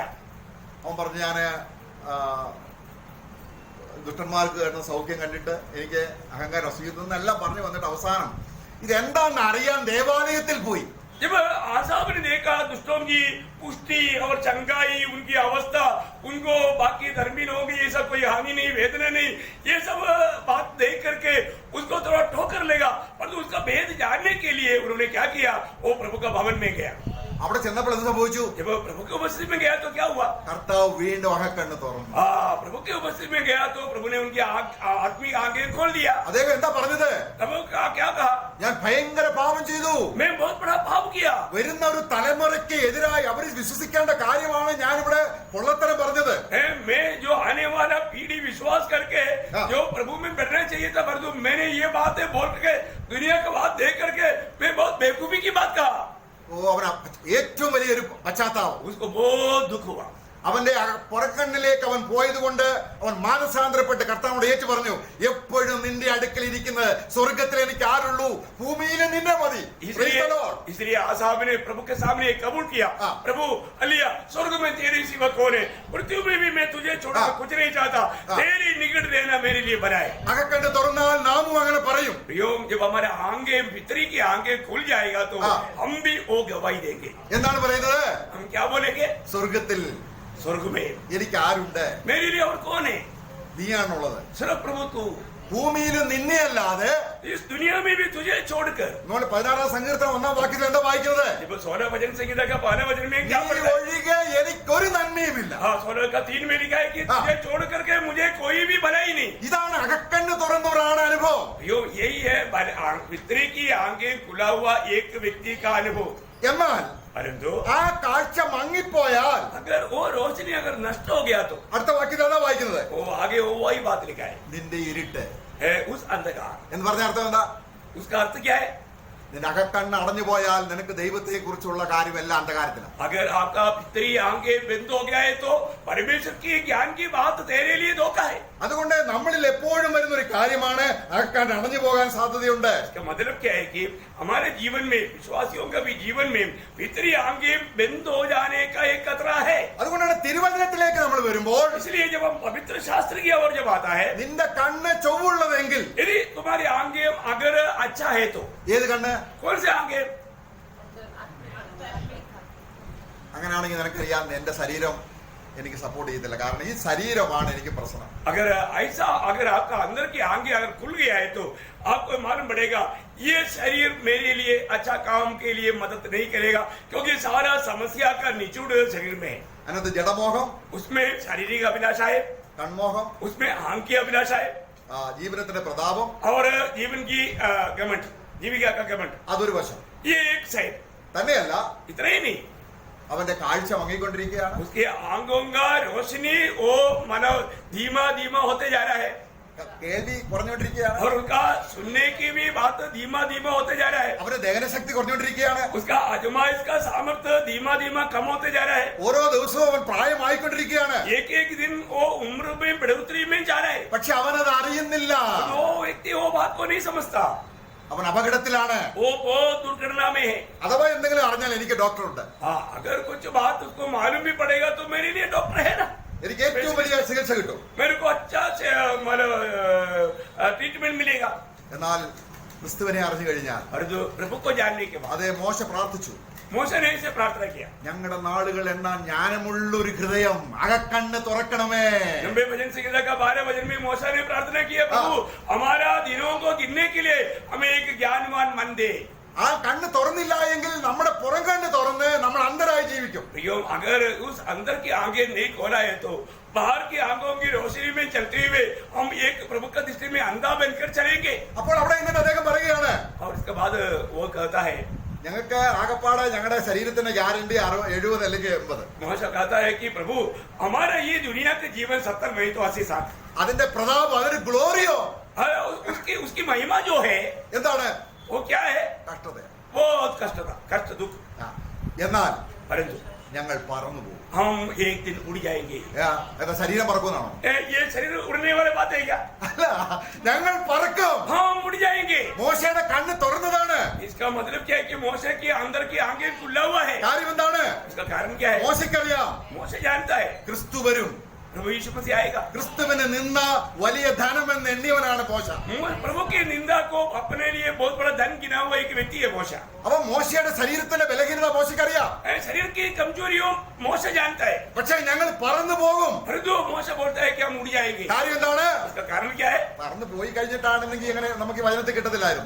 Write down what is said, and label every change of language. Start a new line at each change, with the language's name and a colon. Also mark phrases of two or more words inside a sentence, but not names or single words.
Malayalam: അവൻ പറഞ്ഞു, ഞാന് ദുഷ്ടന്മാർക്ക് കിട്ടുന്ന സൗഖ്യം കണ്ടിട്ട് എനിക്ക് അഹങ്കാരം അസൂയെന്നെല്ലാം പറഞ്ഞു വന്നിട്ട് അവസാനം ഇതെന്താണെന്ന് അറിയാൻ ദേവാലയത്തിൽ പോയി.
Hindi: जब आसाब ने देखा दुष्टों की पुष्टि और चंगाई, उनकी अवस्था, उनको बाकी धर्मी लोगों की ये सब कोई हानि नहीं, वेदना नहीं, ये सब बात देख करके उसको थोड़ा ठोकर लेगा, परंतु उसका भेद जानने के लिए उन्होंने क्या किया? वो प्रभु का भवन में गया.
Malayalam: അവിടെ ചെന്നപ്പോൾ എന്ത് സംഭവിച്ചു?
Hindi: जब प्रभु की उपस्थिति में गया तो क्या हुआ?
Malayalam: കർത്താവ് വീണ്ടും അകക്കണ്ണ് തുറന്നു.
Hindi: प्रभु की उपस्थिति में गया तो प्रभु ने उनकी आत्मिक आंखें खोल दिया.
Malayalam: അദ്ദേഹം എന്താ പറഞ്ഞത്?
Hindi: प्रभु का क्या कहा?
Malayalam: ഞാൻ ഭയങ്കര പാപം ചെയ്തു,
Hindi: मैं बहुत बड़ा पाप किया.
Malayalam: വരുന്ന ഒരു തലമുറയ്ക്ക് എതിരായി അവർ വിശ്വസിക്കേണ്ട കാര്യമാണ് ഞാനിവിടെ പൊള്ളത്തരം പറഞ്ഞത്.
Hindi: मैं जो आने वाला पीढ़ी विश्वास करके जो प्रभु में बढ़ना चाहिए था, परंतु मैंने ये बातें बोल के दुनिया की बात देख करके मैं बहुत बेवकूफी की बात कहा.
Malayalam: ഓ, അവന് ഏറ്റവും വലിയൊരു പശ്ചാത്താപം.
Hindi: उसको बहुत दुख हुआ.
Malayalam: അവന്റെ പുറക്കണ്ണിലേക്ക് അവൻ പോയത് കൊണ്ട് അവൻ മാനസാന്തരപ്പെട്ട് കർത്താവോട് ഏറ്റു പറഞ്ഞു, എപ്പോഴും നിന്റെ അടുക്കൽ ഇരിക്കുന്നത് സ്വർഗത്തിൽ എനിക്ക് ആരുള്ളൂ, ഭൂമിയിൽ നിന്നെ മതി.
Hindi: इसलिए आसाब ने प्रभु के सामने कबूल किया, प्रभु अलिया स्वर्ग में तेरे सिवा कौन है, पृथ्वी में भी मैं तुझे छोड़कर कुछ नहीं चाहता, तेरी निकट रहना मेरे लिए बनाए.
Malayalam: അകക്കണ്ണ് തുറന്നാൽ നാമും അങ്ങനെ പറയും.
Hindi: जब हमारे आंखें भीतरी की आंखें खुल जाएगा तो हम भी वो गवाही देंगे.
Malayalam: എന്താണ് പറയുന്നത്?
Hindi: हम क्या बोलेंगे?
Malayalam: സ്വർഗത്തിൽ
Hindi: स्वर्ग में
Malayalam: എനിക്ക് ആരുണ്ട്?
Hindi: मेरे लिए और कौन है?
Malayalam: നീയാണുള്ളത്.
Hindi: सिर्फ प्रभु तू.
Malayalam: ഭൂമിയിൽ നിന്നെ അല്ലാതെ
Hindi: इस दुनिया में भी तुझे छोड़कर.
Malayalam: നമ്മൾ 16 സങ്കീർത്തനം 1 വാക്യത്തിൽ എന്താ വായിക്കുന്നത്?
Hindi: जब 16 वचन संगीता का 12 वचन में क्या
Malayalam: നീ
Hindi: पढ़ता है?
Malayalam: ഒഴികെ എനിക്കൊരു നന്മയുമില്ല.
Hindi: 16 का 3 में लिखा है कि तुझे छोड़ करके मुझे कोई भी भलाई नहीं.
Malayalam: ഇതാണ് അകക്കണ്ണ് തുറന്നവരാണ് അനുഭവം.
Hindi: यही है भीतरी की आंखें खुला हुआ एक व्यक्ति का अनुभव.
Malayalam: എന്നാൽ
Hindi: परंतु
Malayalam: ആ കാഴ്ച മങ്ങിപ്പോയാൽ
Hindi: अगर वो रोशनी अगर नष्ट हो गया तो
Malayalam: അടുത്ത വാക്യത്തിൽ അതാ വായിക്കുന്നത്,
Hindi: वो आगे वो वही बात लिखा है,
Malayalam: നിന്റെ ഇരുട്ട്
Hindi: उस अंधकार.
Malayalam: എന്ന് പറഞ്ഞ അർത്ഥം എന്താ?
Hindi: उसका अर्थ क्या है?
Malayalam: നിന്റെ അകക്കണ്ണ് അടഞ്ഞു പോയാൽ നിനക്ക് ദൈവത്തെ കുറിച്ചുള്ള കാര്യമെല്ലാം അന്ധകാരത്തിലാണ്.
Hindi: अगर आपका भीतरी आंखें बंद हो गया है तो परमेश्वर की ज्ञान की बात तेरे लिए धोखा है.
Malayalam: അതുകൊണ്ട് നമ്മളിൽ എപ്പോഴും വരുന്ന ഒരു കാര്യമാണ് അകക്കണ്ണ് അടഞ്ഞു പോകാൻ സാധ്യതയുണ്ട്.
Hindi: इसका मतलब क्या है कि हमारे जीवन में, विश्वासियों का भी जीवन में भीतरी आंखें बंद हो जाने का एक खतरा है.
Malayalam: അതുകൊണ്ടാണ് തിരുവചനത്തിലേക്ക് നമ്മൾ വരുമ്പോൾ
Hindi: इसलिए जब हम पवित्र शास्त्र की ओर जब आता है,
Malayalam: നിന്റെ കണ്ണ് ചൊവ്വുള്ളതെങ്കിൽ,
Hindi: यदि तुम्हारी आंखें अगर अच्छा है तो
Malayalam: ഏത് കണ്ണ്?
Hindi: कौन से आंखें?
Malayalam: അങ്ങനെയാണെങ്കിൽ നിനക്കറിയാം എന്റെ ശരീരം എനിക്ക് സപ്പോർട്ട് ചെയ്യത്തില്ല, കാരണം ഈ ശരീരമാണ് എനിക്ക് പ്രശ്നം.
Hindi: अगर ऐसा अगर आपका अंदर की आंखें अगर खुल गया है तो आपको मालूम पड़ेगा ये शरीर मेरे लिए अच्छा काम के लिए मदद नहीं करेगा, क्योंकि सारा समस्या का निचोड़ शरीर में है.
Malayalam: അതിനകത്ത് ജഡമോഹം,
Hindi: उसमें शारीरिक अभिलाषा है,
Malayalam: കൺമോഹം,
Hindi: उसमें आंख की अभिलाषा है
Malayalam: ജീവനത്തിന്റെ പ്രതാപം,
Hindi: और जीवन की घमंड, जीविका का घमंड.
Malayalam: അതൊരു വശം.
Hindi: ये एक साइड.
Malayalam: തന്നെയല്ല,
Hindi: इतना ही नहीं,
Malayalam: അവന്റെ കാഴ്ച മങ്ങിക്കൊണ്ടിരിക്കുകയാണ്.
Hindi: उसके आंखों का रोशनी वो मानो धीमा धीमा होते जा रहा है,
Malayalam: കേൾവി കുറഞ്ഞുകൊണ്ടിരിക്കുകയാണ്.
Hindi: और उसका सुनने की भी बात धीमा धीमा होते जा रहा है.
Malayalam: അവന്റെ ദഹനശക്തി കുറഞ്ഞുകൊണ്ടിരിക്കുകയാണ്.
Hindi: उसका आजमाइश का सामर्थ्य धीमा धीमा कम होते जा रहा है.
Malayalam: ഓരോ ദിവസവും അവൻ പ്രായമായിക്കൊണ്ടിരിക്കുകയാണ്.
Hindi: एक एक दिन वो उम्र में बढ़ोतरी में जा रहा है.
Malayalam: പക്ഷെ അവനത് അറിയുന്നില്ല.
Hindi: वो व्यक्ति वो बात को नहीं समझता.
Malayalam: അവൻ അപകടത്തിലാണ്.
Hindi: वो बहुत दुर्घटना में है.
Malayalam: അഥവാ എന്തെങ്കിലും അറിഞ്ഞാൽ എനിക്ക് ഡോക്ടറുണ്ട്.
Hindi: हाँ, अगर कुछ बात उसको मालूम भी पड़ेगा तो मेरे लिए डॉक्टर है ना.
Malayalam: എനിക്ക് ഏറ്റവും വലിയ ചികിത്സ കിട്ടും.
Hindi: मेरे को अच्छा से मतलब ट्रीटमेंट मिलेगा.
Malayalam: എന്നാൽ ക്രിസ്തുവിനെ അറിഞ്ഞു കഴിഞ്ഞാൽ
Hindi: और जो प्रभु को जानने के बाद
Malayalam: അതേ മോശ പ്രാർത്ഥിച്ചു,
Hindi: मूसा ने इसे प्रार्थना किया,
Malayalam: ഞങ്ങളുടെ നാളുകൾ എണ്ണാൻ ജ്ഞാനമുള്ളൊരു ഹൃദയം അകക്കണ്ണ് തുറക്കണമേ.
Hindi: 90 भजन संहिता का 12 भजन में मूसा ने प्रार्थना किया, प्रभु हमारा दिनों को गिनने के लिए हमें एक ज्ञानवान मन दे.
Malayalam: ആ കണ്ണ് തുറന്നില്ല എങ്കിൽ നമ്മുടെ പുറം കണ്ണ് തുറന്ന് നമ്മൾ അന്ധരായി ജീവിക്കും.
Hindi: प्रियो, अगर उस अंदर की आंखें नहीं खोला है तो बाहर की आंखों की रोशनी में चलते हुए हम एक प्रभु का दृष्टि में अंधा बनकर चलेंगे.
Malayalam: അപ്പോൾ അവിടെ ഇന്നിട്ട് അദ്ദേഹം പറയുകയാണ്,
Hindi: और इसके बाद वो कहता है,
Malayalam: ഞങ്ങൾക്ക് ആകപ്പാടെ ഞങ്ങളുടെ ശരീരത്തിന്റെ ഗ്യാരണ്ടി 70 അല്ലെങ്കിൽ 80.
Hindi: मूसा कहता है कि प्रभु हमारा ये दुनिया के जीवन 70 नहीं तो 80 साल.
Malayalam: അതിന്റെ പ്രതാപം, അതിന്റെ ഗ്ലോറിയോ
Hindi: उसकी महिमा जो है
Malayalam: എന്താണ്?
Hindi: वो क्या है?
Malayalam: കഷ്ടത.
Hindi: बहुत कष्ट था, कष्ट दुख.
Malayalam: എന്നാൽ
Hindi: परंतु
Malayalam: ഞങ്ങൾ പറന്നു പോകും.
Hindi: हम एक दिन उड़ जाएंगे.
Malayalam: എന്താ ശരീരം പറക്കുമെന്നാണോ?
Hindi: ये शरीर उड़ने वाले बात है क्या?
Malayalam: അല്ല, ഞങ്ങൾ പറക്കും.
Hindi: हम उड़ जाएंगे.
Malayalam: മോശയുടെ കണ്ണ് തുറന്നതാണ്.
Hindi: इसका मतलब क्या है कि मूसा के अंदर की आंखें खुला हुआ है.
Malayalam: കാര്യം എന്താണ്?
Hindi: इसका कारण क्या है?
Malayalam: മോശയ്ക്കറിയാം
Hindi: मूसा जानता है
Malayalam: ക്രിസ്തു വരും.
Hindi: प्रभु यीशु मसीह आएगा.
Malayalam: ക്രിസ്തുവിനെ നിന്ന വലിയ ധനമെന്ന് എണ്ണിയവനാണ് മോശ.
Hindi: प्रभु के निंदा को अपने लिए बहुत बड़ा धन गिना हुआ एक व्यक्ति है मूसा.
Malayalam: അപ്പൊ മോശയുടെ ശരീരത്തിന്റെ ബലഹീനത മോശയ്ക്കറിയാം.
Hindi: शरीर की कमजोरियों मूसा जानता है.
Malayalam: പക്ഷെ ഞങ്ങൾ പറന്നു പോകും.
Hindi: परंतु मूसा बोलता है कि हम उड़ जाएंगे.
Malayalam: കാര്യം എന്താണ്?
Hindi: इसका कारण क्या है?
Malayalam: പറന്നു പോയി കഴിഞ്ഞിട്ടാണെങ്കിൽ എങ്ങനെ നമുക്ക് വചനത്തിൽ കിട്ടത്തില്ലായിരുന്നു.